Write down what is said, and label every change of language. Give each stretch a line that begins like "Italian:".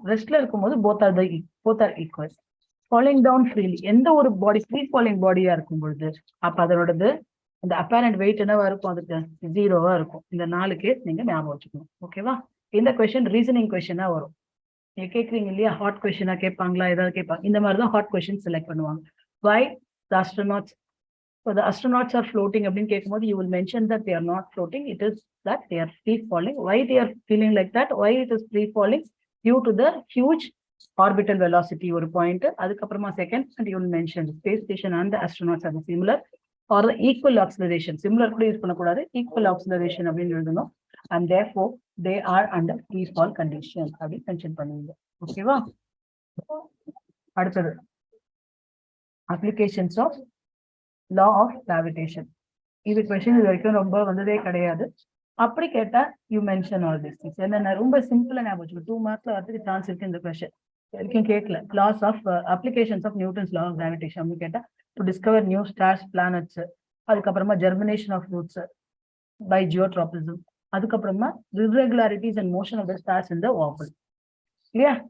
Tamil: ரெஸ்ட்ல இருக்கும்போது both are equal. Falling down freely, எந்த ஒரு பாடி ஃப்ரீ ஃபாலிங் பாடியா இருக்கும் பொழுது அப்ப அதோடது இந்த அப்பரண்ட் வெயிட் என்னவா இருக்கும், அதுக்கு 0வா இருக்கும். இந்த 4 கேஸ் நீங்க ஞாபகம் வச்சுக்கணும். ஓகேவா? இந்த கொஸ்டின் ரீசனிங் கொஸ்டினா வரும். நீங்க கேட்குறீங்க இல்லையா, ஹாட் கொஸ்டினா கேட்பாங்களா, ஏதாவது கேட்பாங்க. இந்த மாதிரி தான் ஹாட் கொஸ்டின் செலக்ட் பண்ணுவாங்க.
English: why the astronauts are floating
Tamil: அப்படின்னு கேட்கும்போது
English: you will mention that they are not floating, it is that they are free falling. why they are feeling like that, why it is free falling, due to the huge orbital velocity ஒரு point.
Tamil: அதுக்கப்புறமா second
English: and you will mention the space station and the astronauts are similar or the equal acceleration.
Tamil: similar கூட use பண்ணக்கூடாது, equal acceleration அப்படின்னு எழுதணும்.
English: and therefore they are under free fall condition
Tamil: அப்படின்னு mention பண்ணுவீங்க. ஓகேவா?
English: அடுத்தது applications of law of gravitation.
Tamil: இது question இது வரைக்கும் ரொம்ப வந்ததே கிடையாது. அப்படி கேட்டா
English: You mention all this things.
Tamil: என்னென்ன ரொம்ப சிம்பிளா ஞாபகம் 2 மார்க்ல வரதுக்கு சான்ஸ் இருக்கு. இந்த கொஸ்டின் வரைக்கும் கேட்கல.
English: Laws of applications of Newton's law of gravitation அப்படின்னு கேட்டா to discover new stars planets, அதுக்கப்புறமா germination of roots by geotropism, அதுக்கப்புறமா irregularities and motion of the stars in the orbit. இல்லையா?